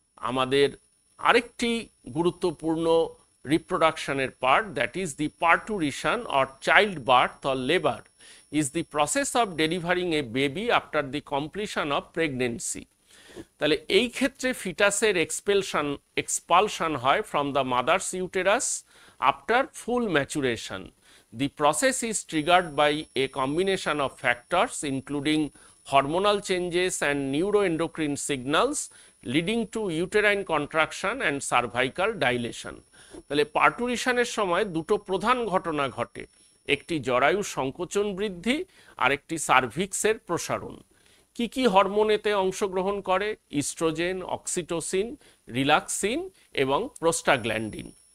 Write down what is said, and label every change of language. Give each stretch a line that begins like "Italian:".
Bangla: আমাদের আরেকটি গুরুত্বপূর্ণ রিপ্রোডাকশনের part,
English: That is the parturition or child birth or labour is the process of delivering a baby after the completion of pregnancy.
Bangla: তাহলে এই ক্ষেত্রে ফিটাসের expulsion হয়
English: From the mother's uterus after full maturation. The process is triggered by a combination of factors including hormonal changes and neuroendocrine signals leading to uterine contraction and cervical dilation.
Bangla: তাহলে পার্টুরিশনের সময় দুটো প্রধান ঘটনা ঘটে, একটি জরায়ু সংকোচন বৃদ্ধি আর একটি সার্ভিক্সের প্রসারণ। কি কি হরমোন এতে অংশগ্রহণ করে? ইস্ট্রোজেন, অক্সিটোসিন, রিল্যাক্সিন এবং প্রোস্টাগ্ল্যান্ডিন।